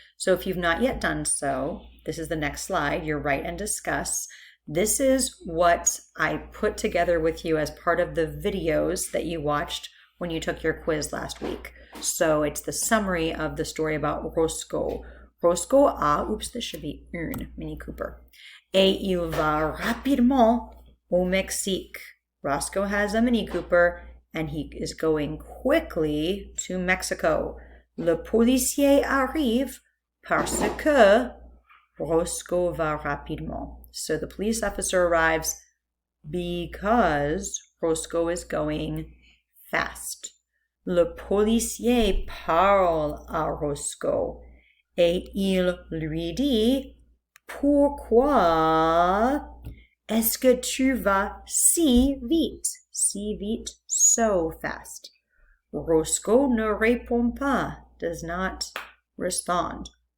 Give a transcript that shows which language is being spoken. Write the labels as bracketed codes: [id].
[en] So if you've not yet done so, this is the next slide, your write and discuss. This is what I put together with you as part of the videos that you watched when you took your quiz last week. So it's the summary of the story about Roscoe. Roscoe a, oops, this should be une, Mini Cooper. [fr] Et il va rapidement au Mexique. [en] Roscoe has a Mini Cooper and he is going quickly to Mexico. [fr] Le policier arrive parce que Roscoe va rapidement. [en] So the police officer arrives because Roscoe is going fast. [fr] Le policier parle à Roscoe et il lui dit, pourquoi est-ce que tu vas si vite? Si vite, [en] so fast. [fr] Roscoe ne répond pas, [en] does not respond.